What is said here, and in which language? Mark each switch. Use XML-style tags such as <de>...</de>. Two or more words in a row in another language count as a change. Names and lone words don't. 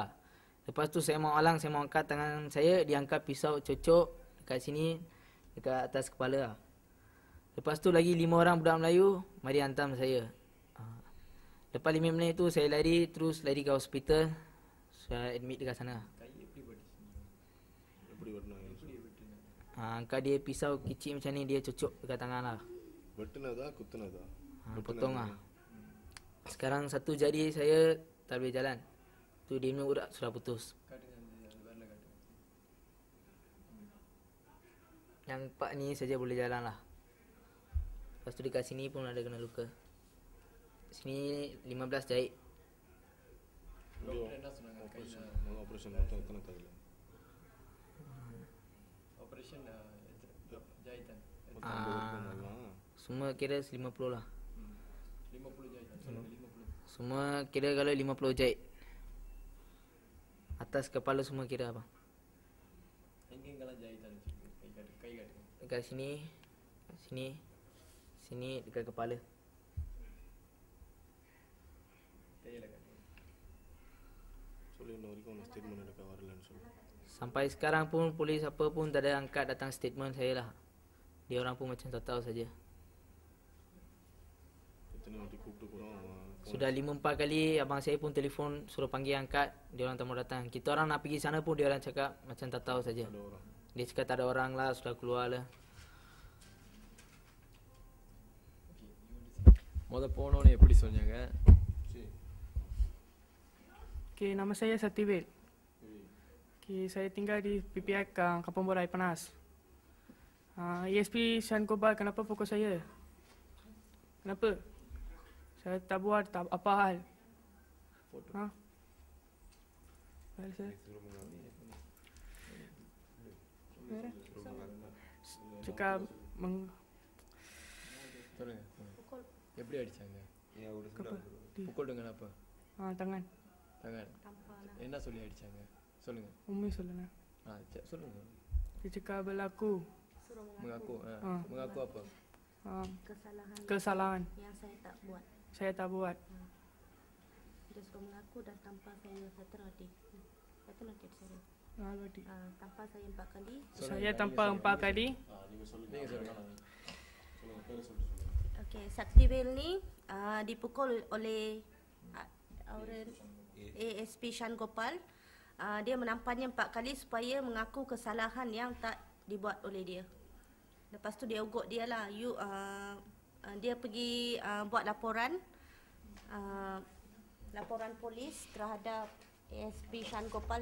<ms>Lepas tu saya mau alang, saya mau angkat tangan saya, dia angkat pisau cocok dekat sini, dekat atas kepala lah. Lepas tu lagi 5 orang budak Melayu mari hantam saya. Lepas 5 minit tu saya lari, terus lari ke hospital. Saya admit dekat sana.</ms> <ta>எப்படி வெட்டினாங்க?</ta> <ms>Angkat dia pisau kecil macam ni, dia cucuk dekat tangan lah.</ms> <ta>வெட்டினதா குத்துனதா?</ta> <ms>Potong lah. Sekarang satu jari saya tak boleh jalan. Tu dia punya urat sudah putus. Yang 4 ni saja boleh jalan lah. Lepas tu dekat sini pun ada kena luka. Sini 15 jahit.</ms> <ta>ஆப்ரேஷன் மொத்தம் எத்தனை கதில்?</ta> <ms>Operation jahitan. Semua kira 50 lah. 50 jahitan. 50. Semua kira kalau 50 jahit. Atas kepala semua kira apa? Engkau jahitan. Kai kat. Dekat sini, sini dekat kepala.</ms> <ta>சொல்லி இன்ன வரைக்கும் உனக்கு ஸ்டேட்மெண்ட் எடுக்க வரலன்னு சொல்லு.</ta> <ms>Sampai sekarang pun polis apa pun tak ada angkat datang statement saya lah. Dia orang pun macam tak tahu saja.</ms> <ta>எத்தனை வாட்டி கூப்பிட்டு கூட</ta> <ms>Sudah 5-4 kali abang saya pun telefon suruh panggil angkat, dia orang tak mau datang. Kita orang nak pergi sana pun dia orang cakap macam tak tahu saja. ada orang. Dia cakap tak ada orang lah, sudah keluar lah.</ms> <ta>முத போனோன்னு எப்படி சொன்னாங்க?</ta> <ms>Okay, nama saya Saativel. Okay, saya tinggal di PPI Kampung Borai Panas. ESP Shan Gobal, kenapa pukul saya? Kenapa? Saya tak buat apa hal. Ha? Hal saya? Cakap</ms> <ta>சொல்லுங்க. எப்படி அடிச்சாங்க?</ta> <ms>புக்கல் dengan apa? tangan. Tangan.</ms> <ta>என்ன சொல்லி அடிச்சாங்க? சொல்லுங்க. Umi சொல்லுங்க. சொல்லுங்க.</ta> <ms>Dia cakap berlaku. Mengaku. Mengaku apa? Kesalahan Kesalahan yang saya tak buat. saya tak buat. Dia suruh mengaku dan tanpa saya terlatih. Sorry. Tanpa saya 4 kali. Saya tanpa 4 kali.</ms> <ta>நீங்க சொல்லுங்க.</ta> <ms>Okey, Saativel ni dipukul oleh orang ASP Shan Gopal. Dia menamparnya 4 kali supaya mengaku kesalahan yang tak dibuat oleh dia. Lepas tu dia ugut dia lah. Dia pergi buat laporan polis terhadap ASP Shan Gopal.</ms>